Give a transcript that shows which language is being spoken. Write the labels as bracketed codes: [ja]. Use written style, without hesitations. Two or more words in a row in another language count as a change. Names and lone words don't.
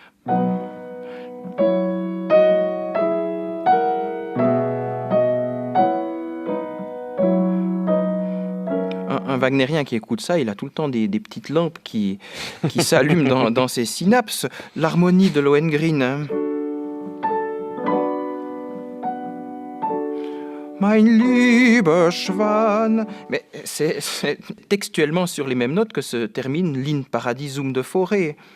[fr] Un wagnérien qui écoute ça, il a tout le temps des petites lampes qui s'allument dans ses synapses. L'harmonie de Lohengrin. [de] Mein lieber Schwan. [fr] Mais c'est textuellement sur les mêmes notes que se termine l'In Paradisum de Fauré.